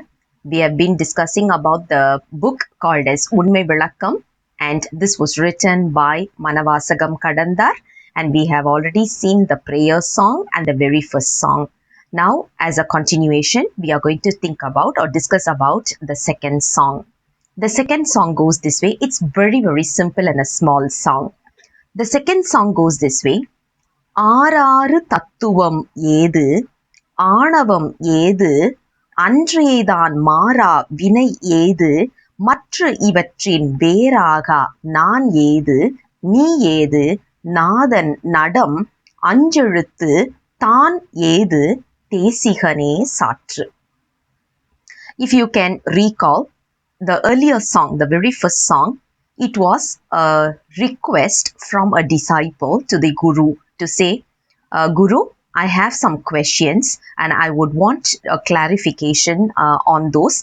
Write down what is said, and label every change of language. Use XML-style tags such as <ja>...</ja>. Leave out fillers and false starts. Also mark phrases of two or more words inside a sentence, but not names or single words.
<en>We have been discussing about the book called as Unmai vilakkam, and this was written by Manavasagam Kadandar, and we have already seen the prayer song and the very first song. Now, as a continuation, we are going to think about or discuss about the second song. The second song goes this way. It's very, very simple and a small song. The second song goes this way.</en> <ta>ஆறு தத்துவம் ஏது, ஆணவம் ஏது, தான் மாறா வினை மற்று இவற்றின் வேறாகா நான் நாதன் நடம் அஞ்செழுத்து தான் தேசிகனே சாற்று.</ta> <en>If you can recall the earlier song, the very first song, it was a request from a disciple to the Guru to say, Guru, I have some questions and I would want a clarification on those.</en>